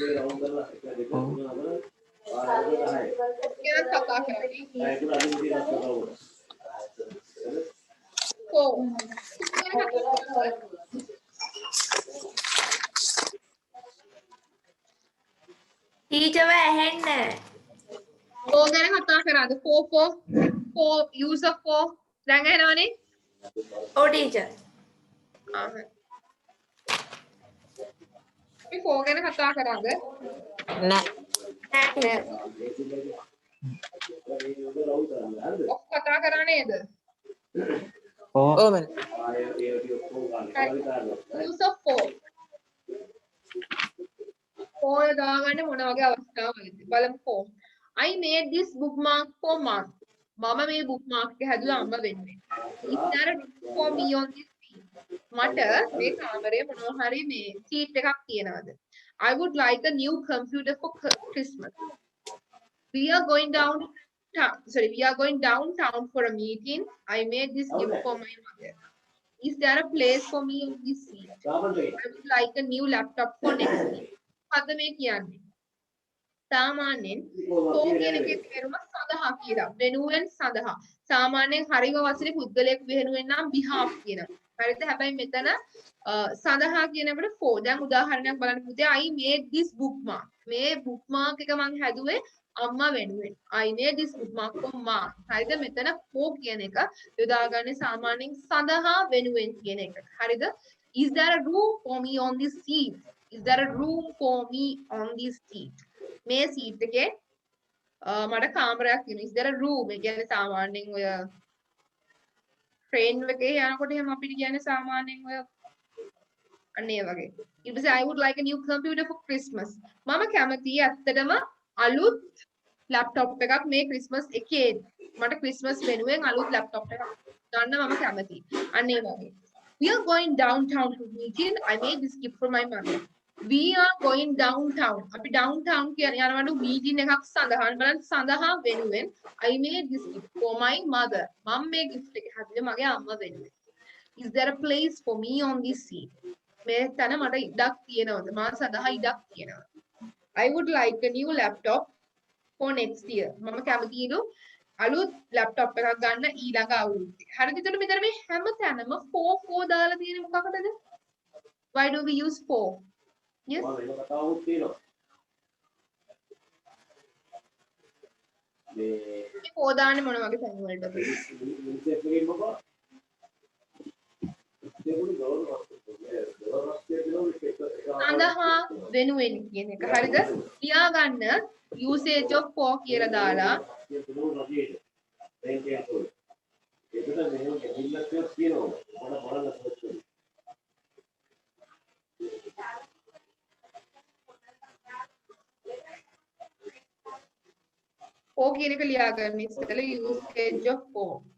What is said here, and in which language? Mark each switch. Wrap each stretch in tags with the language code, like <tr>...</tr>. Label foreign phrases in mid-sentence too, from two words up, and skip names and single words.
<si>ගැන කතා කරන්නේ. කො ටීචර් ඇහෙන්නේ කො ගැන කතා කරාද?</si> <en>for use of for</en> <si>දැන් ඇහෙනවනේ? ඔව් ටීචර් අපි for ගැන කතා කරාද? නෑ. නැහැ of කතා කරා නේද? ඔව්. ඕ මම</si> <en>use of for</en> <si>දාගන්නේ මොන වගේ අවස්ථාවකද? බලමු for.</si> <en>I made this bookmark for mom.</en> <si>මම මේ bookmark එක හැදුවා අම්ම වෙනුවෙන්.</si> <en>Is there a room for me on this seat?</en> <si>මට මේ කාමරේ මොනවා හරි මේ seat එකක් තියනවාද?</si> <en>I would like a new computer for Christmas. We are going downtown for a meeting. I made this gift for my mother. Is there a place for me on this seat? I would like a new laptop for next week.</en> <si>මොකද්ද මේ කියන්නේ? සාමාන්‍යයෙන් කෝ කියන එකේ තේරුම සඳහා කියලා. වෙනුවෙන් සඳහා. සාමාන්‍යයෙන් හරිම වචනේ පුද්ගලයෙක් වෙනුවෙන් නම් behalf කියනවා. හරිද? හැබැයි මෙතන සඳහා කියනකොට for. දැන් උදාහරණයක් බලන්න පුතේ</si> <en>I made this bookmark.</en> <si>මේ bookmark එක මම හැදුවේ අම්මා වෙනුවෙන්. I made this bookmark for mom. හරිද? මෙතන for කියන එක යොදාගන්නේ සාමාන්‍යයෙන් සඳහා වෙනුවෙන් කියන එක. හරිද?</si> <en>Is there a room for me on this seat? Is there a room for me on this seat?</en> <si>මේ සීට් එකේ මට කාමරයක් තියෙනවා.</si> <en>Is there a room?</en> <si>ඒ කියන්නේ සාමාන්‍යයෙන් ඔය ට්‍රේන් එකේ යනකොට එහෙම අපිට කියන්නේ සාමාන්‍යයෙන් ඔය අන්න ඒ වගේ. ඊට පස්සේ</si> <en>I would like a new computer for Christmas.</en> <si>මම කැමතියි ඇත්තටම අලුත් ලැප්ටොප් එකක් මේ ක්‍රිස්මස් එකේ. මට ක්‍රිස්මස් වෙනුවෙන් අලුත් ලැප්ටොප් එකක් ගන්න මම කැමතියි. අන්න ඒ වගේ.</si> <en>We are going downtown to meeting. I made this gift for my mother. We are going downtown.</en> <si>අපි downtown කියන යනවලු meeting එකක් සඳහා බලන්න සඳහා වෙනුවෙන්</si> <en>I made this gift for my mother.</en> <si>මම මේ gift එක හැදුවේ මගේ අම්මා වෙනුවෙන්.</si> <en>Is there a place for me on this seat?</en> <si>මේ තැන මට ඉඩක් තියෙනවද? මා සඳහා ඉඩක් තියෙනවද?</si> <en>I would like a new laptop for next year.</en> <si>මම කැමතියිලු අලුත් ලැප්ටොප් එකක් ගන්න ඊළඟ අවුරුද්දේ. හරිද? එතකොට මෙතන මේ හැම තැනම for දාලා තියෙන්නේ මොකකටද?</si> <en>Why do we use for? Yes.</en> <si>මේ for දාන්නේ මොන වගේ තැන් වලටද? සඳහා වෙනුවෙන් කියන එක. හරිද? ලියා ගන්න</si> <en>usage of for</en> <si>කියලා දාලා for කියන එක ලියා ගන්න ඉස්සෙල්ලා</si> <en>usage of for.</en>